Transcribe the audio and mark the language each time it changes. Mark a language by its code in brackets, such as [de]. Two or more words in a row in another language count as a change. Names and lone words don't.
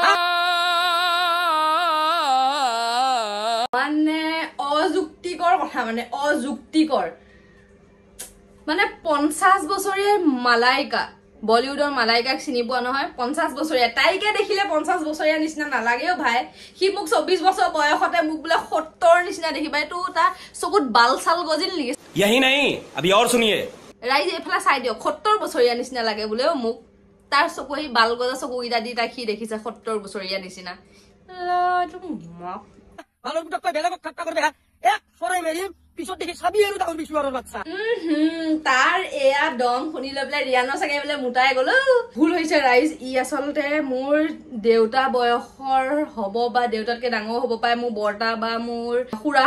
[as] মানে অযুক্তিকৰ কথা মানে অযুক্তিকৰ মানে 50 বছৰীয়া মালাইকা বলিউডৰ মালাইকাক চিনি পোৱা নহয় 50 বছৰীয়া তাইকে দেখিলে 50 বছৰীয়া নিচিনা নালাগেও ভাই সি মোক 24 বছৰ বয়সতে মোক বোলে 70 নিচিনা দেখিবা এইটো তা চকুত বাল চাল গজিল নেকি [hi] यही नहीं अभी और सुनिए [as] ৰাইজ এফালে চাই দিয়ক 70 বছৰীয়া নিচিনা লাগে বোলে মোক তাৰ চকু এই বাল গজা চকু ইদা দি তাক সি দেখিছে 70 বছৰীয়া নিচিনা বালৰ বুটক তই বেলেগক ঠাট্টা কৰিবি এক ফৰাই মেৰিম পিছত দেখি চাবি আৰু ডাঙৰ বিচুৱাৰৰ বাচ্চা তাৰ এয়া দম শুনি লৈ পেলাই ৰিয়ানৰ চাগে বোলে মোটাই গ'লো ভুল হৈছে ৰাইজ ই আচলতে মোৰ দেউতা বয়সৰ হ'ব বা দেউতাতকে ডাঙৰ হ'ব পাৰে মোৰ বৰ্তা বা মোৰ খুৰা